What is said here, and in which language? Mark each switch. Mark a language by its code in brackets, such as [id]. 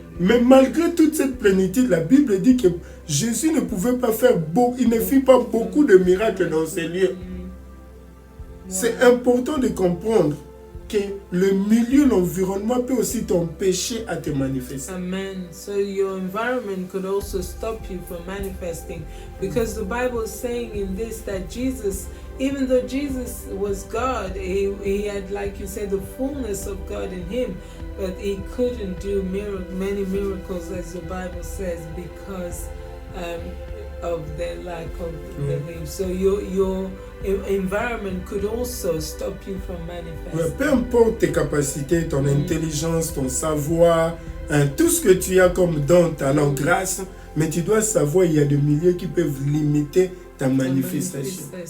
[fr] Mais malgré toute cette plénitude, la Bible dit que Jésus ne pouvait pas faire il ne fit pas beaucoup de miracles dans ces lieux. C'est important de comprendre que le milieu, l'environnement peut aussi t'empêcher à te manifester. Amen. [en] So your environment could also stop you from manifesting, because the Bible is saying in this that Jesus, even though Jesus was God, he had, like you said, the fullness of God in him, but he couldn't do many miracles, as the Bible says, because of the lack of belief. So your environment could also stop you from manifesting. [fr] Peu importe tes capacités, ton intelligence, ton savoir, tout ce que tu as comme don, talent, grâce, mais tu dois savoir il y a des milieux qui peuvent limiter ta manifestation.